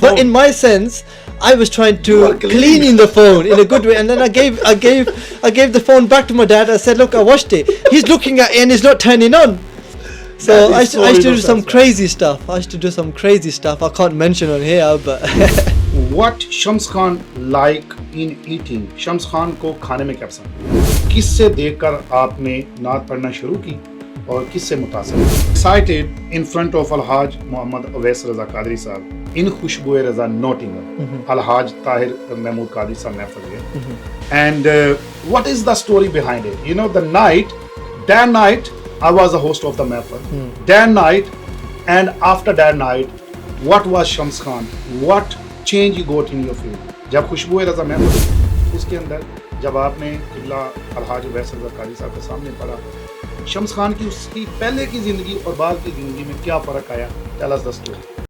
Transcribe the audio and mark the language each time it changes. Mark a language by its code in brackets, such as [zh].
[en] But in my sense, I was trying to clean the phone in a good way, and then I gave the phone back to my dad. I said, "Look, I washed it." He's looking at it and it's not turning on. So I used to do some crazy stuff. I can't mention on here, but What Shams Khan like in eating? [hi] Shams Khan को खाने में क्या पसंद? किससे देखकर आपने नात पढ़ना शुरू की और किससे मुतासिर? [en] Excited in front of Alhaj Mohammad Awais Raza Qadri साहब in खुशबुए रजा Nottingham. Alhaj Tahir Mehmood Qadri साहब महफिल है. And what is the story behind it? You know, the night, that night, I was the host of the mahfil. That night and after that night, what was Shams Khan? What change you got in your field? [hi] जब खुशबुए रजा महफिल उसके अंदर जब आपने किबला अलहाज अवैस रजा कादरी साहब के सामने पढ़ा, शम्स खान की उसकी पहले की जिंदगी और बाद की जिंदगी में क्या फर्क आया? [en] Tell us the story.